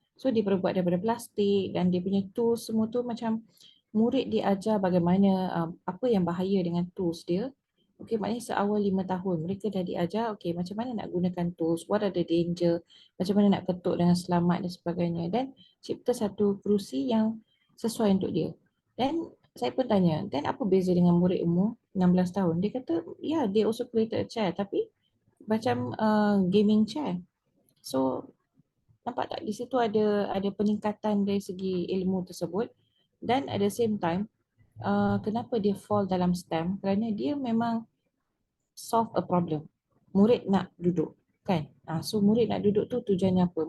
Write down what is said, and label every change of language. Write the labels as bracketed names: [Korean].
[Malay] So dia perlu buat daripada plastik dan dia punya tools semua tu macam murid diajar bagaimana apa yang bahaya dengan tools dia. Okey, maknanya seawal 5 tahun mereka dah diajar okey macam mana nak gunakan tools, [English] what are the danger, [Malay] macam mana nak ketuk dengan selamat dan sebagainya, dan cipta satu kerusi yang sesuai untuk dia. Dan saya pun tanya, dan apa beza dengan murid umur 16 tahun? Dia kata, ya, [English] yeah, they also created a chair [Malay] tapi macam gaming chair. So nampak tak di situ ada peningkatan dari segi ilmu tersebut, dan [English] at the same time [Malay] kenapa dia fall dalam STEM? Kerana dia memang [English] solve a problem. [Malay] Murid nak duduk, kan? So murid nak duduk tu tujuannya apa?